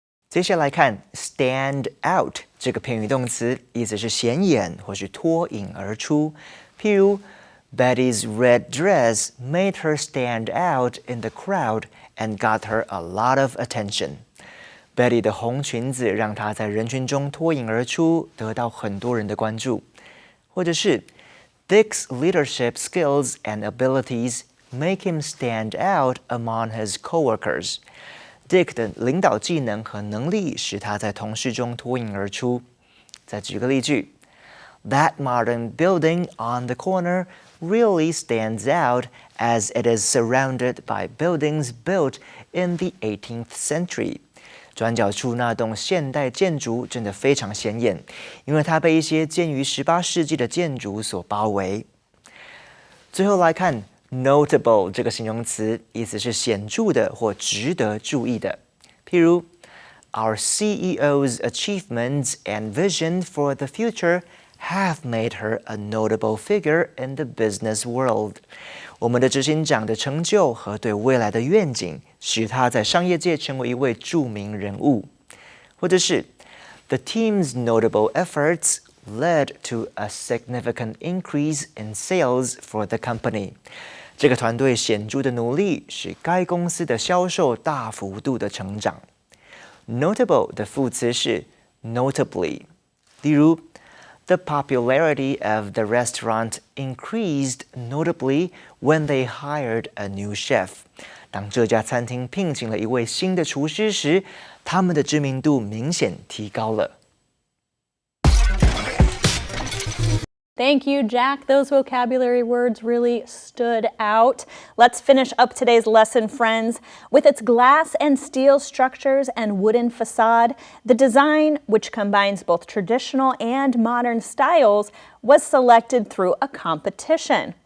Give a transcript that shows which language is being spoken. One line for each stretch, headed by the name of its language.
Chinese: 接下来看 stand out 这个片语动词，意思是显眼或是脱颖而出。譬如
English: Betty's red dress made her stand out in the crowd and got her a lot of attention.
Chinese: Betty 的红裙子让她在人群中脱颖而出，得到很多人的关注。或者是
English: Dick's leadership skills and abilities make him stand out among his coworkers.
Chinese: Dick 的领导技能和能力使他在同事中脱颖而出。再举个例句
English: That modern building on the corner really stands out as it is surrounded by buildings built in the 18th century.
Chinese: 转角处那栋现代建筑真的非常显眼，因为它被一些建于18世纪的建筑所包围。最后来看Notable 这个形容词，意思是显著的或值得注意的。譬如
English: Our CEO's achievements and vision for the future have made her a notable figure in the business world.
Chinese: 我们的执行长的成就和对未来的愿景，使他在商业界成为一位著名人物。或者是
English: The team's notable efforts led to a significant increase in sales for the company.
Chinese: 这个团队显著的努力使该公司的销售大幅度的成长。
English: Notable
Chinese: 的副词是
English: notably，
Chinese: 例如
English: The popularity of the restaurant increased notably when they hired a new chef.
Chinese: 当这家餐厅聘请了一位新的厨师时，他们的知名度明显提高了。
English: Thank you, Jack. Those vocabulary words really stood out. Let's finish up today's lesson, friends. With its glass and steel structures and wooden facade, the design, which combines both traditional and modern styles, was selected through a competition.